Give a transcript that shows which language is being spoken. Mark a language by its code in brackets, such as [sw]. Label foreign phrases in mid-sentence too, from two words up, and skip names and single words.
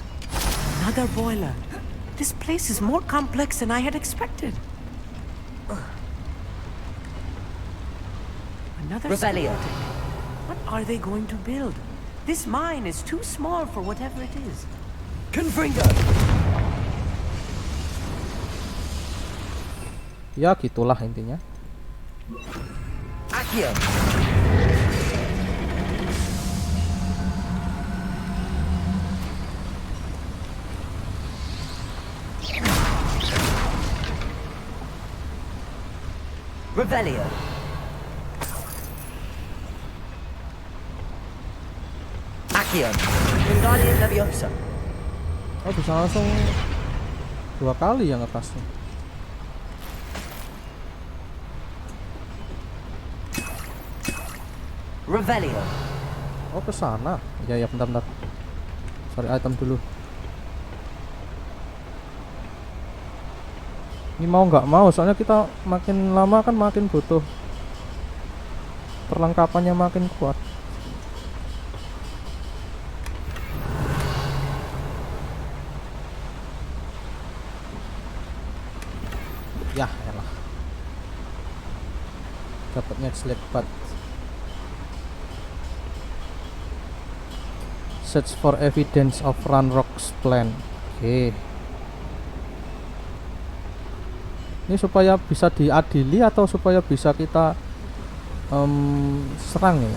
[en] Another boiler. This place is more complex than I had expected. Another Revelio. schematic. What are they going to build? This mine is too small for whatever it is. Confringo. [id] Ya gitulah intinya. Accio. Revelio. Accio. Wingardium Leviosa. Oh bisa langsung 2 kali ya ngekasnya. Revelio. Oh ke sana. Ya bentar. Cari item dulu. Ini mau nggak mau, soalnya kita makin lama kan makin butuh perlengkapannya makin kuat. Ya elah. Dapatnya selepat. [en] Search for evidence of Ranrock's plan. [id] Oke. Ini supaya bisa diadili atau supaya bisa kita serang ya?